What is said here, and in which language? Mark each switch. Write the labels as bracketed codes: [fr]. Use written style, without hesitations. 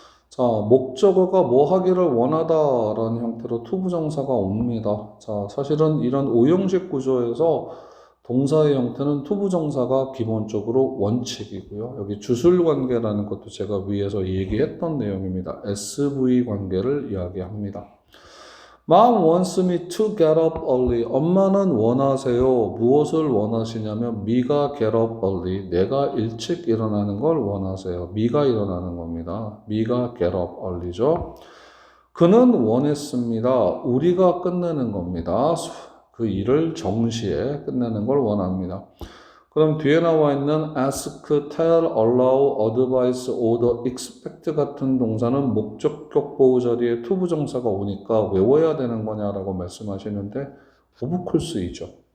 [ko] 자, 목적어가 뭐 하기를 원하다라는 형태로 투부정사가 옵니다. 자, 사실은 이런 오형식 구조에서 동사의 형태는 투부정사가 기본적으로 원칙이고요. 여기 주술 관계라는 것도 제가 위에서 얘기했던 내용입니다. SV 관계를 이야기합니다. [en] Mom wants me to get up early. [ko] 엄마는 원하세요. 무엇을 원하시냐면 me가 [en] get up early. [ko] 내가 일찍 일어나는 걸 원하세요. me가 일어나는 겁니다. me가 [en] get up early [ko] 죠. 그는 원했습니다. 우리가 끝내는 겁니다. 그 일을 정시에 끝내는 걸 원합니다. 그럼 뒤에 나와 있는 ask, tell, allow, advise, order, expect 같은 동사는 목적격 보호 자리에 투부정사가 오니까 외워야 되는 거냐라고 말씀하시는데 오브콜스이죠.